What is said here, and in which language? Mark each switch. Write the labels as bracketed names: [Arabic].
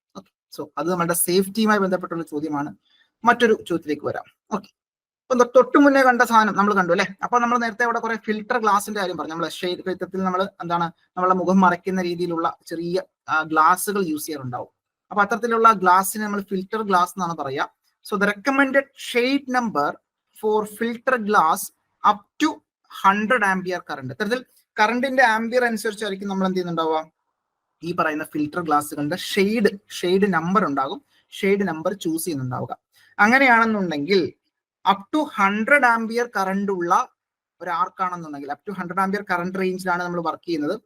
[Malayalam] Okay, so അത് നമ്മുടെ സേഫ്റ്റിയുമായി ബന്ധപ്പെട്ടുള്ള ചോദ്യമാണ്. മറ്റൊരു ചോദ്യത്തിലേക്ക് വരാം. ഓക്കെ, അപ്പൊ തൊട്ട് മുന്നേ കണ്ട സാധനം നമ്മൾ കണ്ടു അല്ലെ. അപ്പൊ നമ്മൾ നേരത്തെ അവിടെ കുറെ ഫിൽട്ടർ ഗ്ലാസിന്റെ കാര്യം പറഞ്ഞു. നമ്മൾ ഷെയ്ഡ് ഇത്തരത്തിൽ നമ്മൾ എന്താണ് നമ്മളെ മുഖം മറയ്ക്കുന്ന രീതിയിലുള്ള ചെറിയ ഗ്ലാസുകൾ യൂസ് ചെയ്യാറുണ്ടാവും. അപ്പൊ അത്തരത്തിലുള്ള ഗ്ലാസിനെ നമ്മൾ ഫിൽട്ടർ ഗ്ലാസ് എന്നാണ് പറയുക. [English] So the recommended shade number for filter glass up to 100 ampere current. [Malayalam] ഇത്തരത്തിൽ കറണ്ടിന്റെ ആംബിയർ അനുസരിച്ചായിരിക്കും നമ്മൾ എന്ത് ചെയ്യുന്നുണ്ടാവുക, ഈ പറയുന്ന ഫിൽട്ടർ ഗ്ലാസുകളുടെ ഷെയ്ഡ് നമ്പർ ഉണ്ടാകും, ഷെയ്ഡ് നമ്പർ ചൂസ് ചെയ്യുന്നുണ്ടാവുക. അങ്ങനെയാണെന്നുണ്ടെങ്കിൽ അപ് ടു 100 ആംബിയർ കറണ്ട് ഉള്ള ഒരു ആർക്കാണെന്നുണ്ടെങ്കിൽ അപ് ടു 100 ആംബിയർ കറണ്ട് റേഞ്ചിലാണ് നമ്മൾ വർക്ക് ചെയ്യുന്നത്.